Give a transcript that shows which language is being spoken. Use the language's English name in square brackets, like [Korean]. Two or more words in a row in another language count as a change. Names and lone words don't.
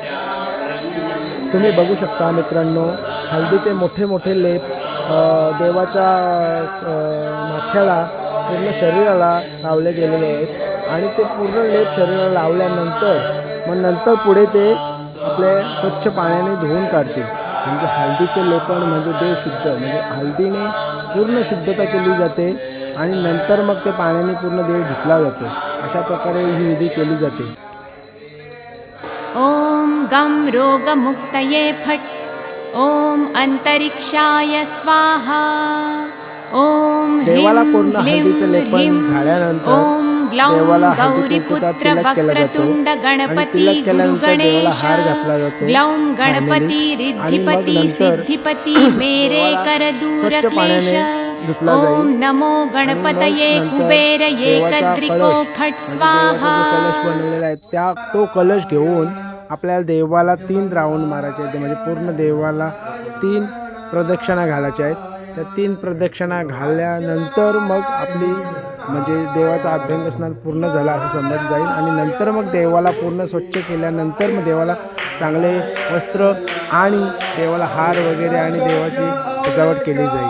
[Marathi] तुम्ही बघू शकता मित्रांनो, हळदीचे मोठे मोठे लेप देवाच्या माथ्याला पूर्ण शरीराला लावले गेलेले आहेत आणि ते पूर्ण लेप शरीराला लावल्यानंतर पुढे ते आपले स्वच्छ पाण्याने धुवून काढतील. म्हणजे हळदीचे लेपन म्हणजे देव शुद्ध, म्हणजे हळदीने पूर्ण शुद्धता केली जाते आणि नंतर मग ते पाण्याने पूर्ण देव धुतला जातो. अशा प्रकारे ही विधी केली जाते. [Sanskrit] ॐ गं रोगमुक्तये फट्। ॐ अंतरिक्षाय स्वाहा। ॐ [Marathi] देवाला [Sanskrit] ह्रीं [Marathi] पूर्ण हळदीचं [Sanskrit] क्लीं [Marathi] लेपन [Sanskrit] ह्रीं। [Marathi] झाल्यानंतर [Sanskrit] ॐ ग्लौं [Marathi] देवाला हळदी [Sanskrit] गौरीपुत्र [Marathi] कुंकूचा तिलक केला जातो [Sanskrit] वक्रतुंड [Marathi] आणि [Sanskrit] गणपती [Marathi] तिलक केल्यानंतर देवाला [Sanskrit] गुरुगणेश। [Marathi] हार घातला जातो. [Sanskrit] ग्लौं गणपति [Marathi] आणि मग [Sanskrit] रिद्धिपति [Marathi] नंतर [Hindi] सिद्धिपति मेरे कर दूर [Marathi] स्वच्छ [Hindi] क्लेश। [Marathi] पाण्याने धुतला [Sanskrit] ॐ [Marathi] जाईल. [Sanskrit] नमो गणपतये [Marathi] आणि मग नंतर [Sanskrit] कुबेर [Marathi] देवाचा [Sanskrit] एकदृको [Marathi] कलश, [Sanskrit] फट् [Marathi] म्हणजे [Sanskrit] स्वाहा। [Marathi] देवाचा जो कलश बनवलेला आहे तो कलश घेऊन आपल्याला देवाला 3 राऊंड मारायचे आहेत, म्हणजे पूर्ण देवाला 3 प्रदक्षिणा घालायच्या आहेत. त्या 3 प्रदक्षिणा घालल्यानंतर मग आपली म्हणजे देवाचा अभ्यंग स्नान पूर्ण झाला असं समजलं जाईल आणि नंतर मग देवाला पूर्ण स्वच्छ केल्यानंतर मग देवाला चांगले वस्त्र आणि देवाला हार वगैरे आणि देवाची सजावट केली जाईल.